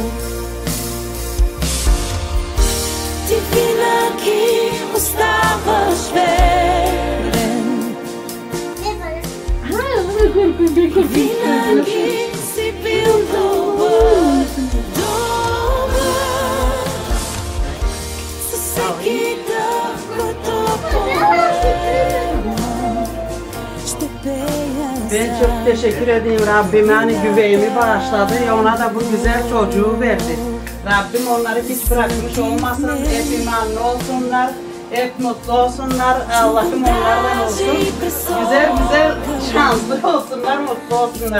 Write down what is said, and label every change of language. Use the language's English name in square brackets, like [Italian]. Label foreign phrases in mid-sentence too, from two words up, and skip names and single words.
[Bulgarian] Ти винаги оставаш верен, винаги си бил добър, със всеки дъх, който поема, ще peyaz. [Turkish] Ben çok teşekkür edeyim. Rabbim yani güveyimi bağışladı. Ona da bu güzel çocuğu verdi. Rabbim onları hiç bırakmış olmasın. Hep imanlı olsunlar. Hep mutlu olsunlar. Allah'ım onlardan olsun. Güzel güzel şanslı olsunlar, mutlu olsunlar.